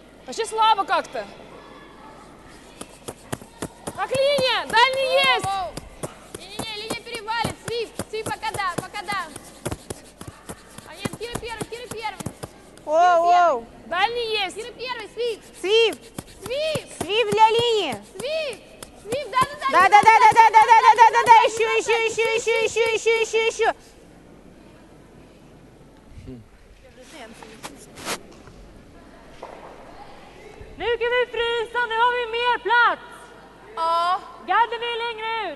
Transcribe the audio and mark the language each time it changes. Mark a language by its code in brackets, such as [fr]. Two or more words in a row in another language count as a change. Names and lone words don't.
[ru] Вообще слабо как-то. Как линия! Дальний есть! Не-не-не, линия перевалит. Свип, пока да. А нет, Кира первый. Воу-воу! Дальний есть! Кира первый, свип. Свип! Свип, Свип для линии! свип, да. Да-да-да-да-да-да-да-да-да-да! Еще! [sv] Nu kan vi frysa, nu har vi mer plats! Ja. Gadden vill längre ut!